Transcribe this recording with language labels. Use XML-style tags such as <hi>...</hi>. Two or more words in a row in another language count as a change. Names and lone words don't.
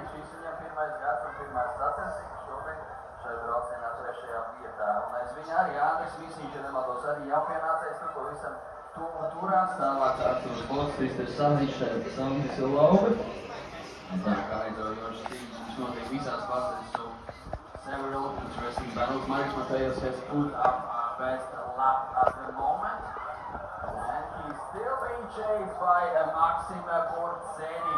<lv>Šis viņam pirmais gads un pirmais sacensības šobrīd šai braucienā 3. vietā. Un aiz viņa arī Andris Misiņš, ja nemaldos, arī jau pienācējs tur pavisam tuvu turās. Tālāk Arturs Bots, Kristers Saliņš, Sandis Lauga. Tā kā aizraujošs cīņš notiek visās vasarās.</lv> <en>So several interesting battles. Marks Mateus has put up our best lap at the moment. And he's still being chased by Maxim Bortsenik.</en>